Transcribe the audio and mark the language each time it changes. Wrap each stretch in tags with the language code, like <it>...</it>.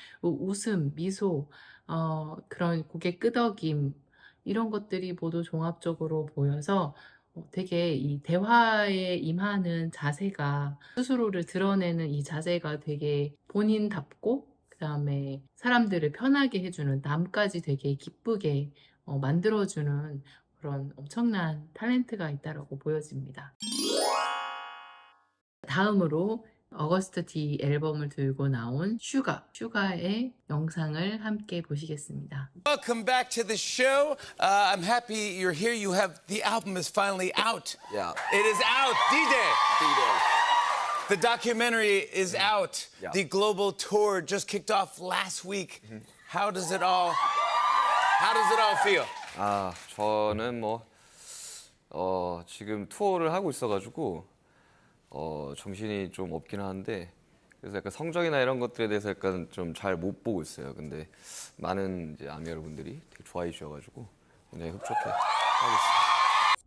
<ko>웃음, 미소, 그런 고개 끄덕임 이런 것들이 모두 종합적으로 보여서 되게 이 대화에 임하는 자세가 스스로를 드러내는 이 자세가 되게 본인답고 그다음에 사람들을 편하게 해주는 남까지 되게 기쁘게 만들어주는 그런 엄청난 탤런트가 있다라고 보여집니다. 다음으로 어거스트 D 앨범을 들고 나온 슈가의 영상을 함께 보시겠습니다.</ko> <en>Welcome back to the show. I'm happy you're here. You have the album is finally out. Yeah. It is out. D-Day. D-Day. The documentary is out. Yeah. The global tour just kicked off last week. How does it all feel?</en> <ko>아, 저는 지금 투어를 하고 있어가지고 정신이 좀 없긴 하는데 그래서 약간 성적이나 이런 것들에 대해서 약간 좀 잘 못 보고 있어요. 근데 많은 이제 아미 여러분들이 되게 좋아해 주셔가지고 굉장히 흡족해 하고 있습니다.</ko>